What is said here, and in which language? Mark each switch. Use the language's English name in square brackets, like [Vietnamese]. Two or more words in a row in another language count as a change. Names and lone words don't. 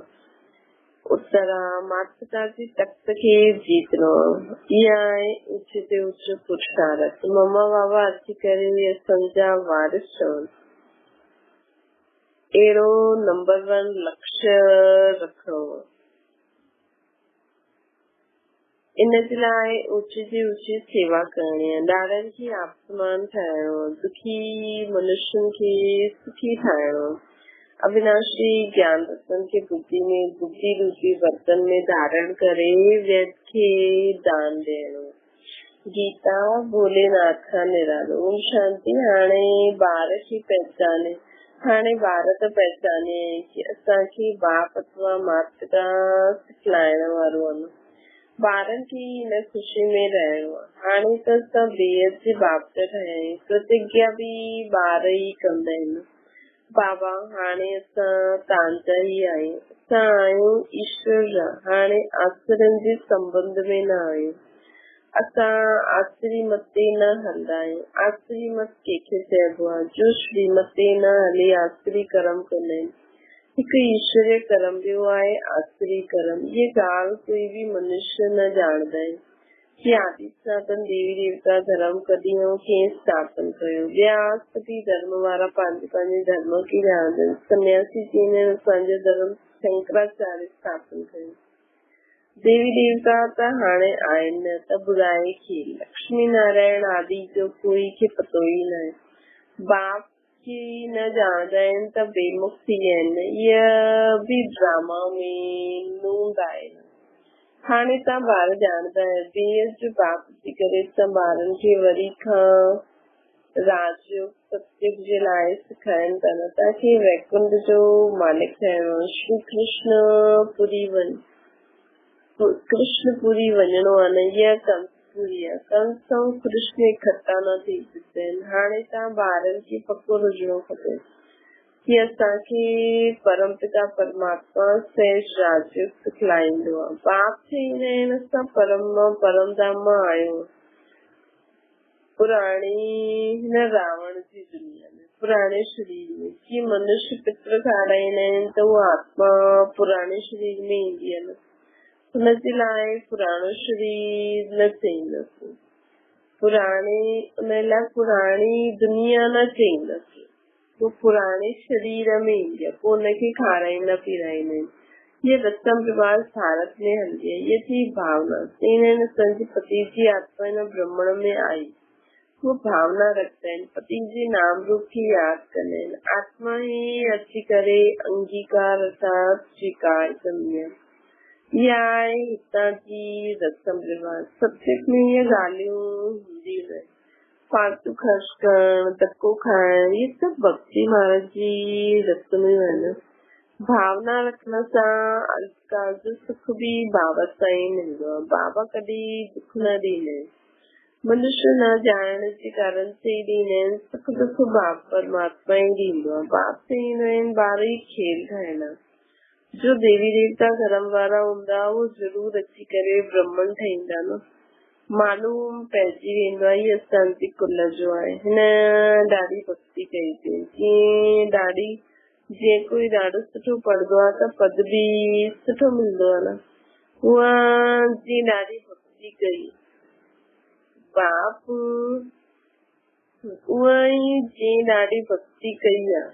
[Sindhi] उत्तर माता जी तख्त के जीतनो यह उचित उच्च पुरुषार्थ मम्मा बाबा अच्छी करे संजा वारिस एरो नंबर 1 लक्ष्य रखो। इन जे लाइ ऊची जी ऊची सेवा करणी आहे। ॾाढनि खे आत्मान ठाहिणो, दुखी मनुष्यनि खे सुखी ठाहिणो। अविनाशी ज्ञान रत्न के बुद्धि में बुद्धि रूपी बर्तन में धारण करे वेद के दान ॾियणो। गीता भोलेनाथ का निरालो। ओम शांति। हाणे ॿार खे पहचाने हाणे ॿार त पहचाने कि असांखे बाप अथवा माता सिखलाइण वारो आहे। ॿारनि खे हिन ख़ुशी में रहणो आहे। हाणे त असां बेहद जे बाप जा ठहिया आहियूं। प्रतिज्ञा बि ॿार ई कंदा आहिनि। बाबा हाणे असां तव्हांजा ई आहियूं। असां आहियूं ईश्वर जा। हाणे आसरनि जे संबंध में न आहियूं। असां आसरी मत ते न हलंदा आहियूं। आसरी मत कंहिंखे चइबो आहे? जो श्रीमत ते न हली आसरी कर्म कंदा आहिनि। हिकु ईश्वरीय कर्म ॿियो आहे आसरी कर्म। ये ॻाल्हि कोई बि मनुष्य न ॼाणंदा आहिनि कि आदि सनातन देवी देवता धर्म कॾहिं ऐं कीअं स्थापन कयो। ॿिया सभी धर्म वारा पंहिंजे पंहिंजे धर्म खे ॼाणंदा आहिनि। सन्यासी चवंदा आहिनि असांजो धर्म शंकराचार्य स्थापन कयो। देवी देवता त हाणे आहिनि त ॿुधाए खे लक्ष्मी नारायण आदि जो कोई खे पतो ई न आहे। बाप खे न ॼाणंदा आहिनि त बेमुख थी विया आहिनि। इहा बि ड्रामा में नूंद आहे। हाणे तव्हां ॿार ॼाणंदा आहियो बेहद जो बाप थी करे तव्हां ॿारनि खे वरी खां राजयोग सत्युग जे लाइ सिखाइनि था। तव्हांखे वैकुंठ जो मालिक ठहिणो। श्री कृष्णपुरी वञणो आहे न। इहा कंसपुरी आहे। कंस ऐं कृष्ण इकट्ठा न थी सघंदा आहिनि। हाणे तव्हां ॿारनि खे पको हुजणो खपे कि असांखे परमपिता परमात्मा सहज राजयोग सिखलाईंदो आहे। बाप चईंदा आहिनि असां परमधाम मां आहियूं। पुराणी हिन रावण जी दुनिया में पुराणे शरीर में कि मनुष्य पित्र खाराईंदा आहिनि त उहा आत्मा पुराणे शरीर में ईंदी आहे न। हुनजे लाइ पुराणो शरीर न चईंदसि। उन लाइ पुराणी दुनिया न चईंदसि। वो पुराणे शरीर में ईंदी आहे। पोइ हुनखे खाराईंदा पीराईंदा आहिनि। ये रस्म रिवाज भारत में हलंदी आहे। ये थी भावना। चईंदा आहिनि असांजे पति जी आत्मा हिन ब्रह्मण में आई। वो भावना रखंदा आहिनि। पति जे नाम रूप खे यादि कंदा आहिनि। आत्मा ही अची करे अंगीकार अर्थात स्वीकार कंदी आहे। इहा आहे हितां जी रस्म रिवाज। सब्जेक्ट में इहे ॻाल्हियूं हूंदियूं न। फालतू ख़र्च करणु धक्को खाइणु इहे सभु भक्ति महाराज जी रस्मूं आहिनि। भावना रखण सां अल्पकाल जो सुख बि बाबा सां ई मिलंदो आहे। बाबा कॾहिं दुख न ॾींदा आहिनि। मनुष्य न ॼाणण जे कारण चई ॾींदा आहिनि सुख दुख बाप परमात्मा ई ॾींदो आहे। बाप चईंदा आहिनि ॿार ई खेल ठाहींदा। जो देवी देवता धर्म वारा हूंदा वो जरूर अची करे ब्रह्मन ठहींदा न। मालूम पइजी वेंदो आहे हीअ असांजी कुल जो आहे। हिन ॾाढी भक्ति कई अथई। जीअं कोई ॾाढो सुठो पढ़ंदो आहे त पद बि सुठो मिलंदो आहे न। उहा जीअं ॾाढी भक्ति कई बाप उहा ई जीअं ॾाढी भक्ति कई आहे।